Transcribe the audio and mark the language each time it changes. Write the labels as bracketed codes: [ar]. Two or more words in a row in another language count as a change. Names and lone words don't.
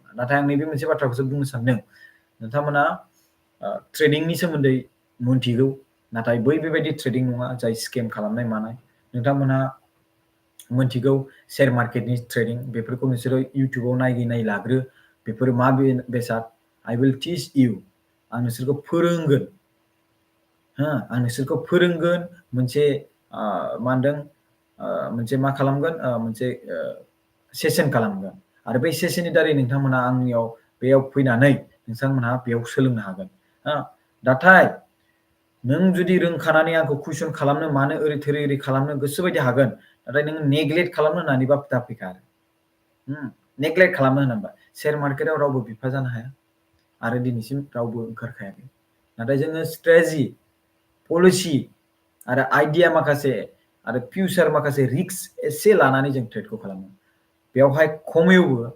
[brx] नाथाय आं नैबे मोनसे बाथ्राखौसो बुंनो सानदों, नोंथांमोना ट्रेडिंनि सोमोन्दै मोनथिगौ, नाथाय बेबायदि ट्रेडिं नङा जाय स्केम खालामनाय मानाय। नोंथांमोनहा मोनथिगौ [en] share marketनि [brx] ट्रेडिं, बेफोरखौ नोंसोरो इउटुबाव नायै लाग्रो, बेफोरो मा बेसाद, [en] I will teach you. [brx] आं नोंसोरखौ फोरोंगोन आं नोंसोरखौ फोरोंगोन मोनसे मा होनदों मोनसे मा खालामगोन मोनसे सेसन खालामगोन आरो बै सेसननि दारै नोंथांमोना आंनियाव बेयाव फैनानै नोंथांमोनहा बेयाव सोलोंनो हागोन नाथाय नों जुदि रोंखानानै आंखौ कुइसन खालामनो मानो ओरै थोरै ओरै खालामनो गोसोबायदि हागोन नाथाय नों नेग्लेक्ट खालामनो होननानैबा दा फैखा आरो नेग्लेक्ट खालामनो होनोबा [en] share marketाव [brx] रावबो बिफा जानो हाया आरो दिनैसिम रावबो ओंखारखायाखै नाथाय जोङो [en] strategy policy [brx] आरो आइडिया माखासे आरो फिउचार माखासे रिस्क एसे लानानै जों ट्रेडखौ खालामो बेवहाय खमैबो